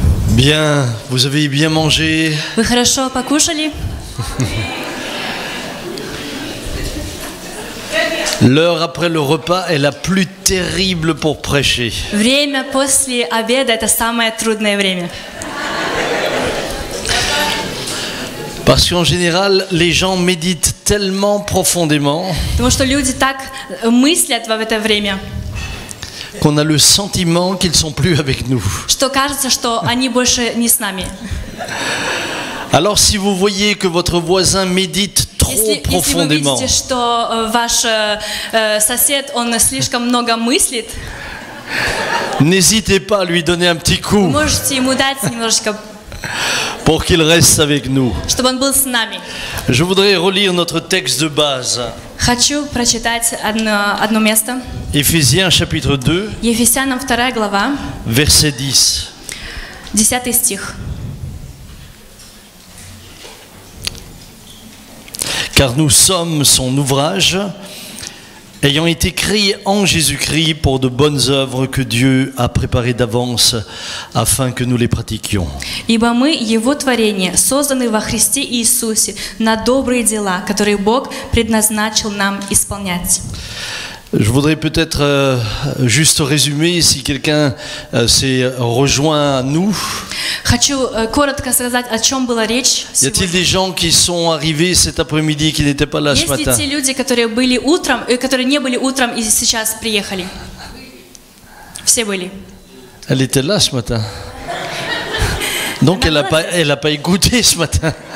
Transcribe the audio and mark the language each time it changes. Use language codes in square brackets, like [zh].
[fr] Bien, vous avez bien mangé. [ru] Вы хорошо покушали? [fr] L'heure après le repas est la plus terrible pour prêcher. [ru] Время после обеда – это самое трудное время. [fr] Parce qu'en général, les gens méditent tellement profondément [ru] Потому что люди так мыслят в это время, [fr] qu'on a le sentiment qu'ils ne sont plus avec nous. [ru] что кажется, что они больше не с нами. [fr] Alors si vous voyez que votre voisin médite trop [ru] Если вы [fr] profondément, [ru] видите, что ваш сосед, он слишком много мыслит, [fr] n'hésitez pas à lui donner un petit [ru] вы [fr] coup [ru] можете ему дать немножечко, [fr] pour qu'il reste avec nous. [ru] чтобы он был с нами. [fr] Je voudrais relire notre texte de base. [ru] Хочу прочитать одно место. [fr] Éphésiens chapitre 2, [ru] Ефесянам 2 глава, [fr] verset 10. [ru] 10 стих. [fr] Car nous sommes son ouvrage, ayant été créés en Jésus-Christ pour de bonnes œuvres que Dieu a préparées d'avance afin que nous les pratiquions. [ru] Ибо мы Его творение, созданы во Христе Иисусе на добрые дела, которые Бог предназначил нам исполнять. [fr] Je voudrais peut-être juste résumer si quelqu'un s'est rejoint à nous. [ru] Хочу коротко сказать, о чем была речь [fr] Y a-t-il [ru] сегодня. [fr] des gens qui sont arrivés cet après-midi qui n'étaient pas là ce [ru] Есть ли [fr] matin? [ru] те люди, которые были утром, которые не были утром и сейчас приехали? Все были. [fr] Elle était là ce matin. Donc elle n'a pas écouté ce matin.